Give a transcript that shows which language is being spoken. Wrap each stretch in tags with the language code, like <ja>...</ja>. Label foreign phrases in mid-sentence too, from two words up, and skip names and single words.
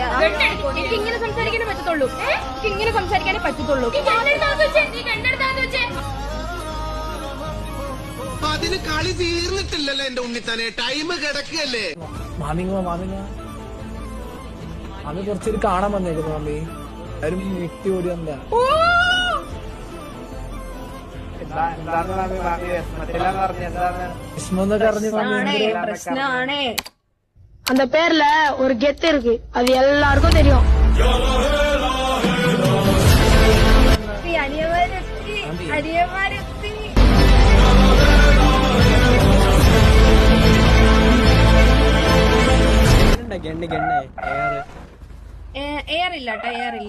<ml>എനിക്ക് ഇങ്ങനെ സംസാരിക്കാനേ പറ്റത്തുള്ളൂ. എനിക്ക് ഇങ്ങനെ സംസാരിക്കാനേ പറ്റത്തുള്ളൂ. അതിന് കളി തീർന്നിട്ടില്ലല്ലോ എന്റെ ഉണ്ണിത്താനെ, ടൈം കിടക്കുകയല്ലേ. മാമി കുറച്ചൊരു കാണാൻ വന്നേക്കുന്നു. മാമി ആരും വീട്ടി ഓടി വന്ന</ml> <ta>பிரச்சனை. அந்த பேர்ல ஒரு கெத்து இருக்கு, அது எல்லாருக்கும் தெரியும்.</ta> <ml>എയർ ഇല്ല, ടയർ ഇല്ല.</ml>